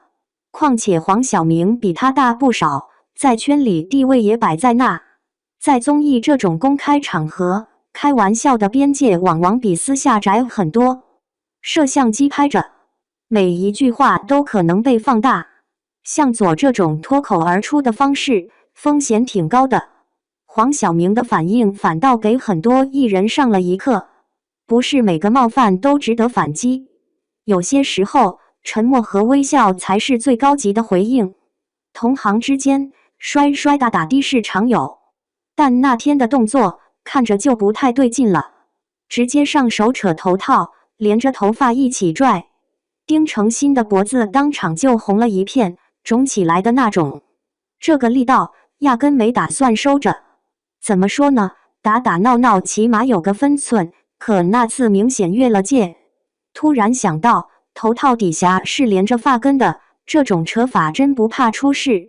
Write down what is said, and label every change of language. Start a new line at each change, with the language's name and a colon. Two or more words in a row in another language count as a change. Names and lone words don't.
Chinese: 況且黃曉明比他大不少，在圈裡地位也擺在那。在綜藝這種公開場合，開玩笑的邊界往往比私下窄很多。攝像機拍着，每一句話都可能被放大。向佐這種脫口而出的方式，風險挺高的。黃曉明的反應反倒給很多藝人上了一課。不是每個冒犯都值得反擊，有些時候，沉默和微笑才是最高級的回應。同行之間，摔摔打打的是常有，但那天的動作看着就不太對勁了，直接上手扯頭套，連着頭髮一起拽，丁程鑫的脖子當場就紅了一片，腫起來的那種。這個力道壓根沒打算收着。怎麼說呢？打打鬧鬧起碼有個分寸。可那次明顯越了界。突然想到，頭套底下是連着髮根的，這種扯法真不怕出事。